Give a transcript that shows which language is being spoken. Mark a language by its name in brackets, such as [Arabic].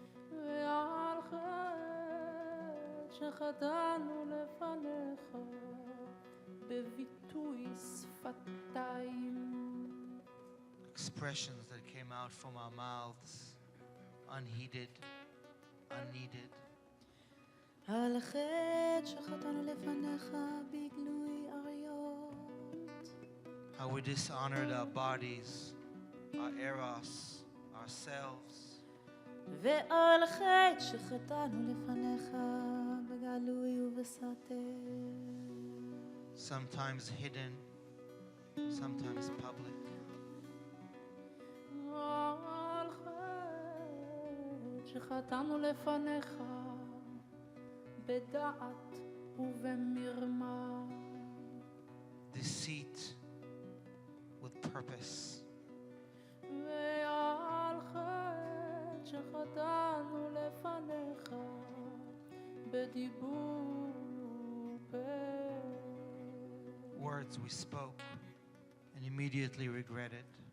[Hebrew] ועל חטא שחטאנו לפניך בביטוי שפתיים. [English] Expressions that came out from our mouths, unheeded, unneeded. [Hebrew] על חטא שחטאנו לפניך בגלוי עריות. [English] How we dishonored our bodies, our eros, ourselves. [Hebrew] ועל חטא שחטאנו לפניך בגלוי ובסתר. [English] Sometimes hidden, sometimes public. [Hebrew] על חטא שחטאנו לפניך בדעת ובמרמה. [English] Deceit with purpose. [Hebrew] ועל חטא שחטאנו לפניך בדיבור פה. [English] Words we spoke and immediately regretted.